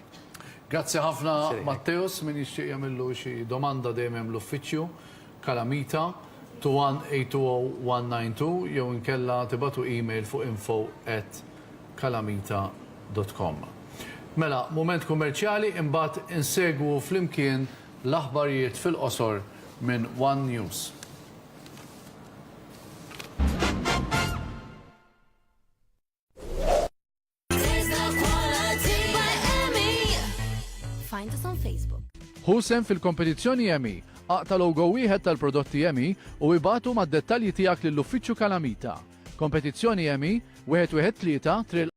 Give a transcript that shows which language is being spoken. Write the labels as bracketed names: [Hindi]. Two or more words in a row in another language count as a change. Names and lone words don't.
[Maltese] Grazzi ħafna Matteus min jixtieq jagħmillu xi domanda dejjem hemm l-uffiċċju Kalamita 2182192 jew inkella tibatu email fuq info@kalamita.com. Mela, moment kummerċjali imbagħad insegwu flimkien l-aħbarijiet fil-qosor minn One News. [English] Find us on Facebook. [Maltese] Husem fil-kompetizzjoni Emmy. Aqta logo wieħed tal-prodotti Emmy u ibatu mad-dettalji tiegħek lill-uffiċċju Kalamita. Kompetizzjoni Emmy 113